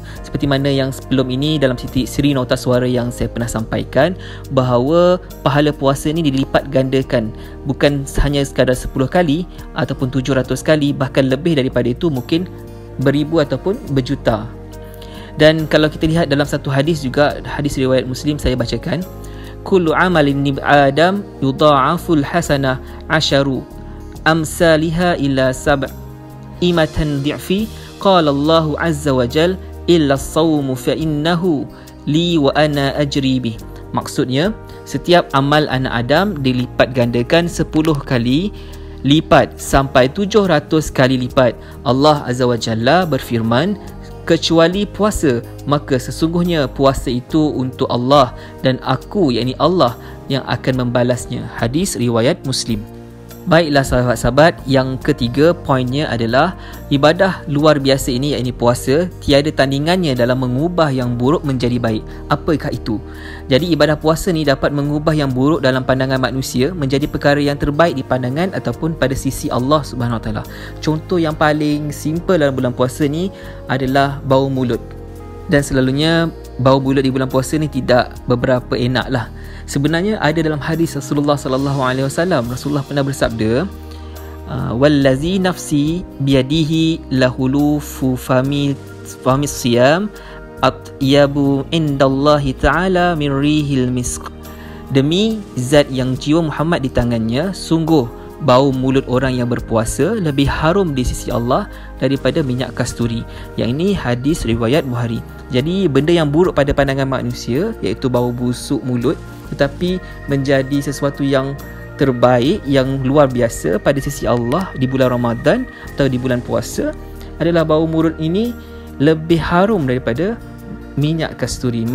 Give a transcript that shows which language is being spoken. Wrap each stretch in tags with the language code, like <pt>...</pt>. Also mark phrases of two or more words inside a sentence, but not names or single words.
<ms>Seperti mana yang sebelum ini dalam siri Nota Suara yang saya pernah sampaikan, bahawa pahala puasa ini dilipat gandakan, bukan hanya sekadar 10 kali ataupun 700 kali, bahkan lebih daripada itu, mungkin beribu ataupun berjuta. Dan kalau kita lihat dalam satu hadis juga, hadis riwayat Muslim, saya bacakan,</ms> <ar>"كل عمل ابن آدم يضاعف الحسنة عشر أمثالها إلى مائة ضعف قال الله عز وجل إلا الصوم فإنه لي وأنا أجزي به."</ar> <ms>Maksudnya, setiap amal anak Adam dilipat gandakan 10 kali lipat sampai 700 kali lipat. Allah</ms> <ar>عز وجل</ar> <ms>berfirman, "Kecuali puasa, maka sesungguhnya puasa itu untuk Allah dan aku, yakni Allah, yang akan membalasnya." Hadis riwayat Muslim. Baiklah sahabat-sahabat, yang ketiga poinnya adalah ibadah luar biasa ini, iaitu puasa, tiada tandingannya dalam mengubah yang buruk menjadi baik. Apakah itu? Jadi ibadah puasa ni dapat mengubah yang buruk dalam pandangan manusia menjadi perkara yang terbaik di pandangan ataupun pada sisi Allah</ms> <ar>سبحانه وتعالى.</ar> <ms>Contoh yang paling simple dalam bulan puasa ni adalah bau mulut. Dan selalunya bau mulut di bulan puasa ni tidak beberapa enak lah. Sebenarnya ada dalam hadis Rasulullah SAW, Rasulullah pernah bersabda,</ms> <ar>"والذي نفسي بيده لخلوف فم الصيام أطيب عند الله تعالى من ريح المسك."</ar> <ms>Demi zat yang jiwa Muhammad di tangannya, sungguh bau mulut orang yang berpuasa lebih harum di sisi Allah daripada minyak kasturi. Yang ini hadis riwayat Bukhari. Jadi benda yang buruk pada pandangan manusia, iaitu bau busuk mulut, tetapi menjadi sesuatu yang terbaik, yang luar biasa pada sisi Allah di bulan Ramadan atau di bulan puasa, adalah bau mulut ini lebih harum daripada minyak kasturi.</ms>